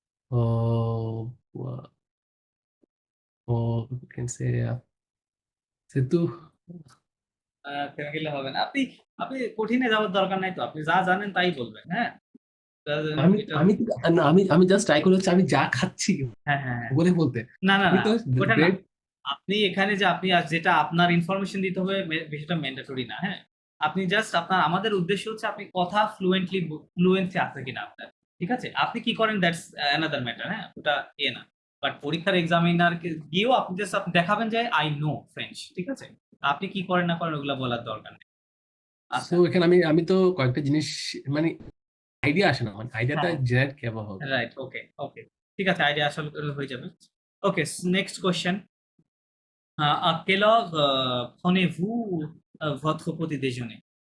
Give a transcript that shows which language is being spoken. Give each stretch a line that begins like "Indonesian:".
English: au, au, you can say,
French: c'est tout.
Bangla: থেমে গেলে হবে না। আপনি আপনি কঠিনে যাওয়ার দরকার নাই তো, আপনি যা জানেন তাই বলবেন। হ্যাঁ, যা জানেন আমি এটা। আমি না, আমি জাস্ট ট্রাই করে হচ্ছে আমি যা খাচ্ছি হ্যাঁ হ্যাঁ হ্যাঁ, বলে বলতে। না না আমি না, তো ওটা না।
English: Bread.
Bangla: আপনি এখানে যে আপনি যেটা আপনার ইনফরমেশন দিতে হবে, বিষয়টা ম্যান্ডেটরি না। হ্যাঁ, আপনি জাস্ট আপনার, আমাদের উদ্দেশ্য হচ্ছে আপনি কথা ফ্লুয়েন্সি আছে কিনা আপনার, ঠিক আছে? আপনি কি করেন
English: That's another matter.
Bangla: হ্যাঁ, ওটা না, বাট পরীক্ষার এক্সামিনার গিয়েও আপনি জাস্ট আপনি দেখাবেন যে
English: I know French,
Bangla: ঠিক আছে? আপনি কি করেন না করেন ওগুলা বলার দরকার নেই। সো আচ্ছা, এখানে আমি তো কয়েকটা জিনিস মানে আইডিয়া আসে না, মানে আইডিয়াটা হ্যাঁ, জেনারেট কিভাবে হবে। রাইট, ওকে ওকে, ঠিক আছে, আইডিয়া আসলে হয়ে যাবে।
English: Okay, next question.
French: À quelle heure prenez-vous votre petit déjeuner?